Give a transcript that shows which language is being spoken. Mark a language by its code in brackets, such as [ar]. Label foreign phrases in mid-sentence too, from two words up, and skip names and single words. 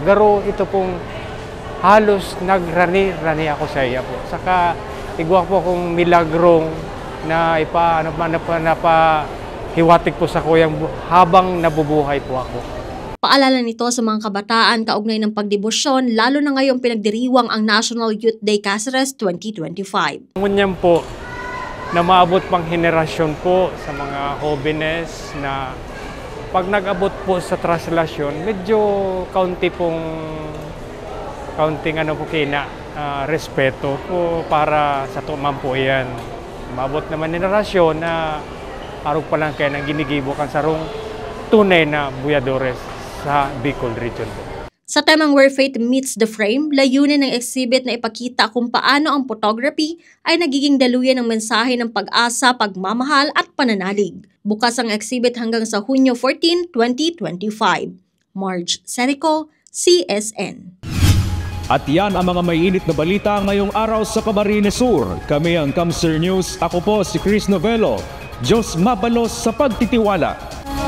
[bik] Garo ito pong halos nagrani-rani ako sa iya po. Saka igwa po akong milagrong na hiwatig po sa kuyang habang nabubuhay po ako. [tl] Paalala nito sa mga kabataan kaugnay ng pagdebosyon, lalo na ngayong pinagdiriwang ang National Youth Day Cáceres 2025. [bik] Ngunyan po na maabot pang henerasyon po sa mga jóvenes na pag nag-abot po sa translasyon, medyo kaunting respeto po para sa tuman po yan. Maabot naman henerasyon na arog pa lang kaya nang ginigibo kan sarong tunay na buyadores sa Bicol region po. [tl] Sa temang Where Faith Meets the Frame, layunin ng exhibit na ipakita kung paano ang photography ay nagiging daluyan ng mensahe ng pag-asa, pagmamahal at pananalig. Bukas ang exhibit hanggang sa Hunyo 14, 2025. Marge Serico, CSN. At yan ang mga may init na balita ngayong araw sa Camarines Sur. Kami ang Kamsur News. Ako po si Chris Novello. [bik] Diyos mabalos sa pagtitiwala.